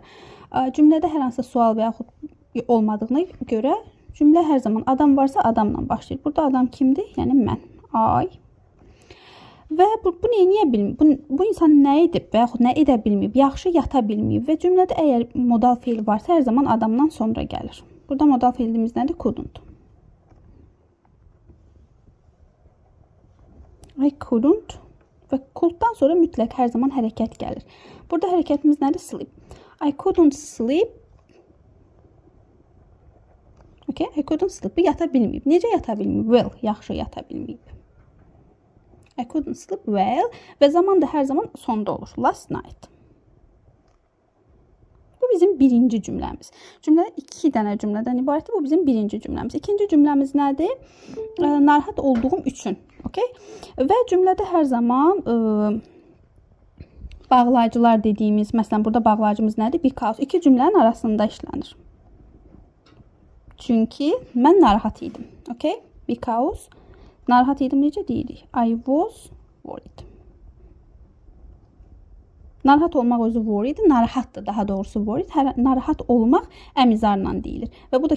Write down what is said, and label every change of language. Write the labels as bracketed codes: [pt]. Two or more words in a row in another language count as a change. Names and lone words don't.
[az] Cümlədə hər hansısa sual və yaxud olmadığına görə cümlə hər zaman adam varsa adamla başlayır. Burada adam kimdir? Yəni mən. I. Və bu niyə bilmir? Bu insan nə edib və yaxud nə edə bilməyib? Yaxşı yata bilməyib və cümlədə əgər modal feil varsa hər zaman adamdan sonra gəlir. Burada modal feilimiz nədir? Couldn't. [en] I couldn't [az] və could'dan sonra mütləq hər zaman hərəkət gəlir. Burada hərəkətimiz nədir? [en] Sleep. I couldn't sleep. Okay, I couldn't sleep. [az] Bu yata bilməyib. Necə yata bilməyib? Well, yaxşı yata bilməyib. [en] I couldn't sleep well [az] və zaman da hər zaman sonda olur. [en] Last night. [az] Bu bizim birinci cümləmiz. Cümlə iki dənə cümlədən ibarətdir. Bu bizim birinci cümləmiz. İkinci cümləmiz nədir? Narahat olduğum üçün. Okay? Və cümlədə hər zaman bağlayıcılar dediyimiz, məsələn burada bağlayıcımız nədir? Because. İki cümlənin arasında işlənir. Çünki mən narahat idim. Okay? Because narahat idim necə deyirik? [en] I was worried. [az] Narahat olmaq özü worried, narahatdır daha doğrusu worried. Narahat olmaq əmizarla deyilir. Və bu da